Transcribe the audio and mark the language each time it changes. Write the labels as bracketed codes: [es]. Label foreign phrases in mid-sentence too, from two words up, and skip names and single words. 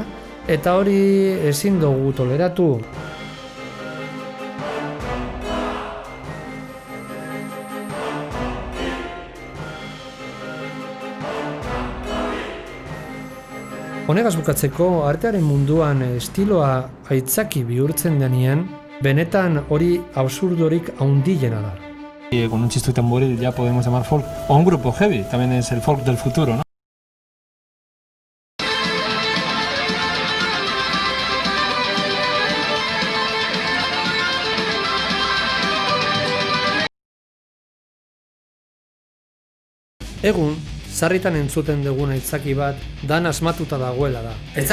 [eu] Eta hori ezin dugu toleratu. Honegaz bukatzeko, artearen munduan estiloa aitzaki bihurtzen denean, benetan hori absurdorik haundiena da. [es] Con un chisto y tamboril ya podemos llamar folk. O un grupo heavy, también es el folk del futuro, ¿no? [eu] Egun, sarritan entzuten dugun aitzaki bat, dan asmatuta dagoela da.